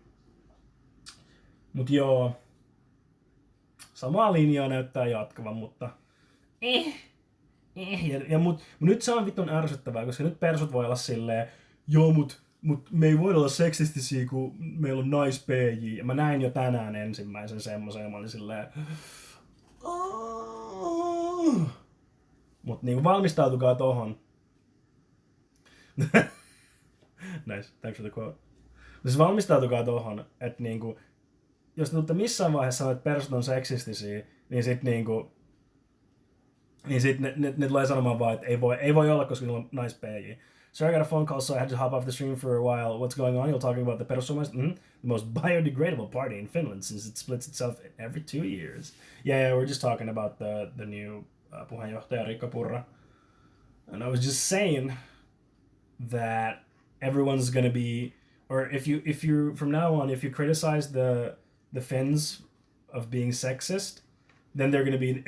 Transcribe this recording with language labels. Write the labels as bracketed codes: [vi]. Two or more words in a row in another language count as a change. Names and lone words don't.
[fi] Mut joo, samaa linjaa näyttää jatkavan, mutta mut nyt se on vittun ärsyttävää, koska nyt persut voi olla silleen, joo mut me ei voida olla seksistisiä, kun meillä on nais-PJ. Ja mä näin jo tänään ensimmäisen semmoisen, ja mä olin silleen, mut niinku valmistautukaa tohon. [en] Nice, thanks for the quote. [fi] Siis valmistautukaa tohon, että niinku, jos te tuutte missään vaiheessa sanoa, että persut on seksistisiä, niin sit niinku, ne tulee sanomaan vaan, että ei voi olla, koska niillä on nice PJ. [en] So I got a phone call, so I had to hop off the stream for a while. What's going on? You're talking about the Perussuomalaiset? The most biodegradable party in Finland, since it splits itself every 2 years. Yeah, we're just talking about the new puheenjohtaja Riikka Purra. And I was just saying that everyone's gonna be, or if you from now on, if you criticize the Finns of being sexist, then they're gonna be.